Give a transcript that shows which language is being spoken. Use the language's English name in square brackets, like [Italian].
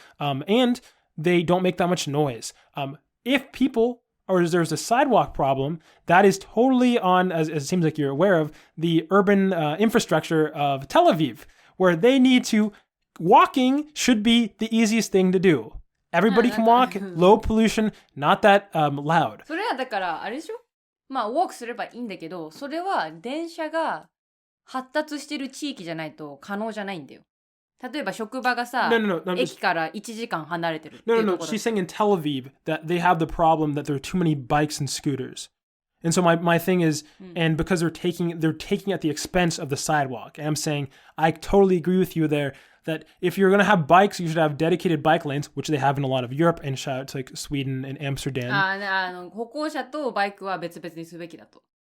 [English] And they don't make that much noise. If there's a sidewalk problem, that is totally on, as it seems like you're aware of, the urban infrastructure of Tel Aviv, where they need to, walking should be the easiest thing to do. Everybody can walk, low pollution, not that loud. [Japanese] それはだから、あれでしょ?まあ、ウォークすればいいんだけど、それは電車が発達してる地域じゃないと可能じゃないんだよ。例えば職場がさ、駅から1時間離れてるっていうところ。 [English] No. She's saying in Tel Aviv that they have the problem that there are too many bikes and scooters. And so my thing is, and because they're taking at the expense of the sidewalk. And I'm saying, I totally agree with you there that if you're going to have bikes, you should have dedicated bike lanes, which they have in a lot of Europe, and shout out to like Sweden and Amsterdam. [Japanese] 歩行者とバイクは別々にすべきだと。